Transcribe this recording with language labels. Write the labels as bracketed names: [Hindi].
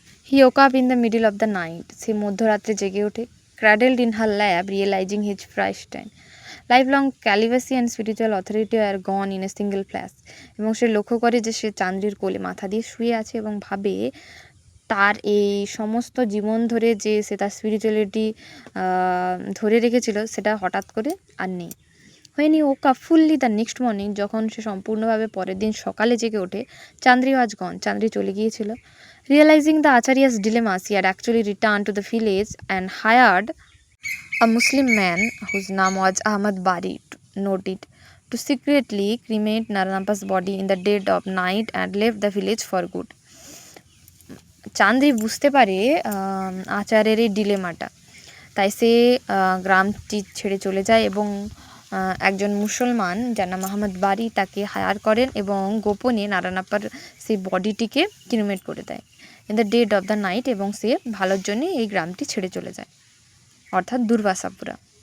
[English] he woke up in the middle of the night, [Bangla] সে মধ্যরাত্রে জেগে ওঠে। [English] cradled in her lap, realising his first time life long celibacy and spiritual authority are gone in a single flash, [Bangla] এবং সে লক্ষ্য করে যে সে চান্দ্রির কোলে মাথা দিয়ে শুয়ে আছে, এবং ভাবে তার এই সমস্ত জীবন ধরে যে সে তার স্পিরিচুয়ালিটি ধরে রেখেছিল সেটা হঠাৎ করে আর নেই। [English] when he woke up fully the next morning, [Bangla] যখন সে সম্পূর্ণভাবে পরের দিন সকালে জেগে ওঠে, [English] Chandri was gone, [Bangla] চান্দ্রি চলে গিয়েছিল। [English] Realising the Acharya's dilemma, he had actually return to the village and hired a Muslim man whose name was Ahmad Bari noted to secretly cremate Naranapa's body in the dead of night and left the village for good. [Bangla] Chanderi বুঝতে পারে আচার্যের এই ডিলেমাটা, তাই সে গ্রামটি ছেড়ে চলে যায়, এবং একজন মুসলমান যার নাম আহমদ বারি তাকে হায়ার করেন এবং গোপনে নারানাপ্পার সেই বডিটিকে ক্রিমেট করে দেয় [English] in the dead of the night, [Bangla] এবং সে ভালোর জন্যে এই গ্রামটি ছেড়ে চলে যায়। অর্থাৎ দুর্বাসাপুরা।